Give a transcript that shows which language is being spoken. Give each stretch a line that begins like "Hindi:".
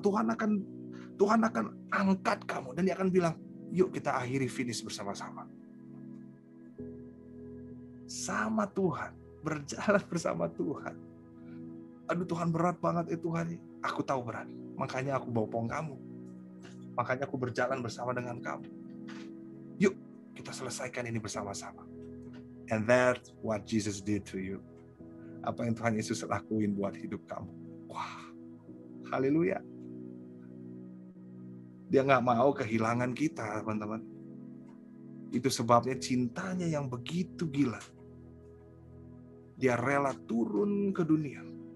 Indonesian: Tuhan akan angkat kamu dan dia akan bilang, "Yuk kita akhiri finish bersama-sama." Sama Tuhan, berjalan bersama Tuhan. Aduh Tuhan, berat banget Tuhan. Aku tahu berat, makanya aku bopong kamu. Makanya aku berjalan bersama dengan kamu. Yuk kita selesaikan ini bersama-sama.
English: And that's what Jesus did to you.
Indonesian: Apa yang Tuhan Yesus lakuin buat hidup kamu. Wah, haleluya. Dia nggak mau kehilangan kita, teman-teman. Itu sebabnya cintanya yang begitu gila. Dia rela turun ke dunia